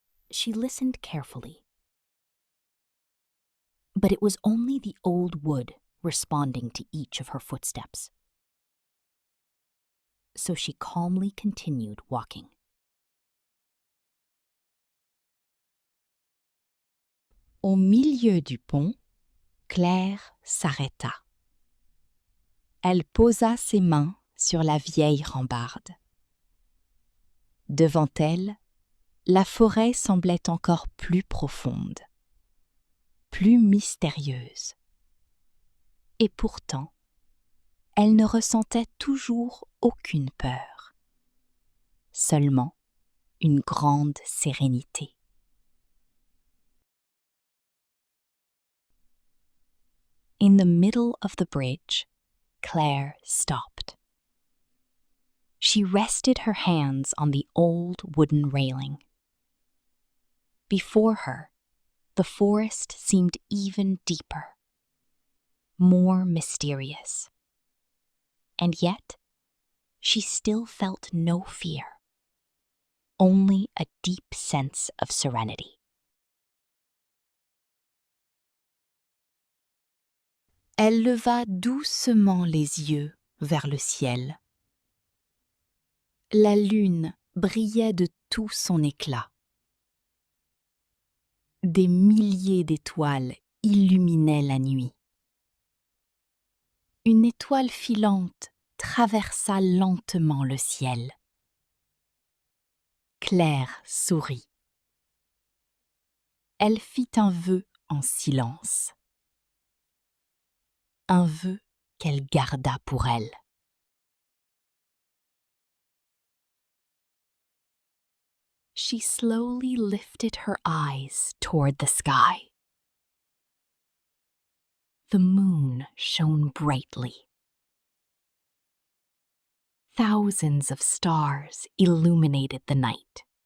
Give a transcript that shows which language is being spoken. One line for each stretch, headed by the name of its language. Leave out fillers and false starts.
English: She listened carefully. But it was only the old wood responding to each of her footsteps. So she calmly continued walking.
French: Au milieu du pont, Claire s'arrêta. Elle posa ses mains sur la vieille rambarde. Devant elle, la forêt semblait encore plus profonde, plus mystérieuse. Et pourtant, elle ne ressentait toujours aucune peur, seulement une grande sérénité.
English: In the middle of the bridge, Claire stopped. She rested her hands on the old wooden railing. Before her, the forest seemed even deeper, more mysterious. And yet, she still felt no fear, only a deep sense of serenity.
French: Elle leva doucement les yeux vers le ciel. La lune brillait de tout son éclat. Des milliers d'étoiles illuminaient la nuit. Une étoile filante traversa lentement le ciel. Claire sourit. Elle fit un vœu en silence. Un vœu qu'elle garda pour elle.
English: She slowly lifted her eyes toward the sky. The moon shone brightly. Thousands of stars illuminated the night.